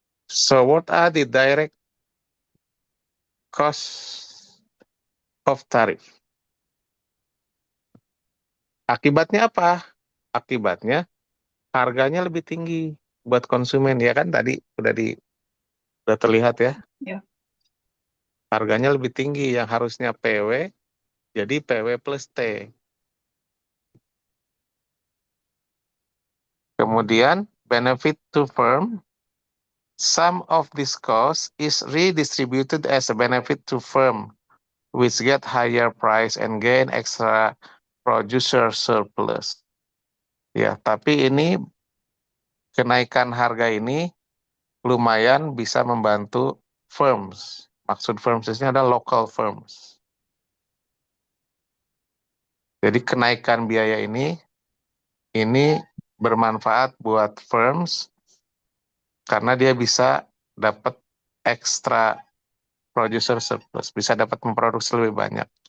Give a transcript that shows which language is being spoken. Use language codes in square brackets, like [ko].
[en] So what are the direct cost of tariff? [id] Akibatnya apa? Akibatnya harganya lebih tinggi buat konsumen, ya kan tadi udah terlihat ya. Ya. Harganya lebih tinggi, yang harusnya PW jadi PW plus T. Kemudian [en] benefit to firm, some of this cost is redistributed as a benefit to firm, which get higher price and gain extra producer surplus. [id] Ya, tapi ini kenaikan harga ini lumayan bisa membantu firms. Maksud firms ini adalah local firms. Jadi kenaikan biaya ini bermanfaat buat firms karena dia bisa dapat ekstra producer surplus, bisa dapat memproduksi lebih banyak.